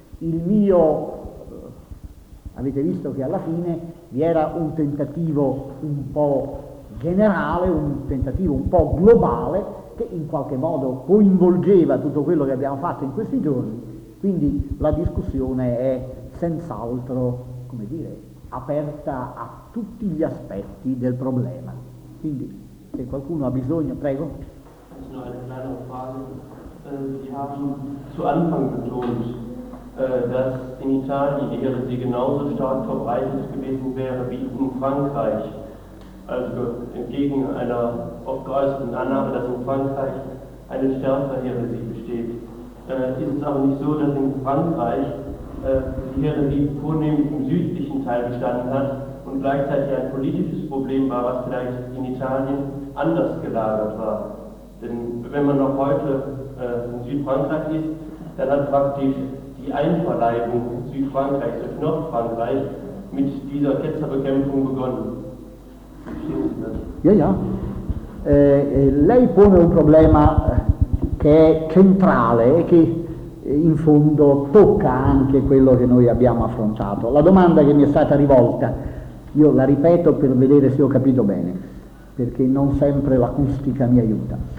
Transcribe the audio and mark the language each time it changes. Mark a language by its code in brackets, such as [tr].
[it] Il mio, avete visto che alla fine vi era un tentativo un po' generale, un tentativo un po' globale, che in qualche modo coinvolgeva tutto quello che abbiamo fatto in questi giorni, quindi la discussione è senz'altro, come dire, aperta a tutti gli aspetti del problema. Quindi, se qualcuno ha bisogno, prego. [de] No, è leider ein Fragen. Sie haben zu Anfang betont, dass in Italien die Heresie genauso stark verbreitet gewesen wäre wie in Frankreich. Also entgegen einer oft geäußerten Annahme, dass in Frankreich eine stärkere Heresie besteht. Ist es aber nicht so, dass in Frankreich die Heresie vornehmlich im südlichen Teil bestanden hat und und gleichzeitig ein politisches Problem war, was vielleicht in Italien anders gelagert war. Denn wenn man noch heute in Südfrankreich ist, dann hat praktisch die Einverleibung Südfrankreichs durch Nordfrankreich mit dieser Ketzerbekämpfung begonnen. Ja, ja. [it] Lei pone un problema che è centrale e che in fondo tocca anche quello che noi abbiamo affrontato. La domanda che mi è stata rivolta, io la ripeto per vedere se ho capito bene, perché non sempre l'acustica mi aiuta.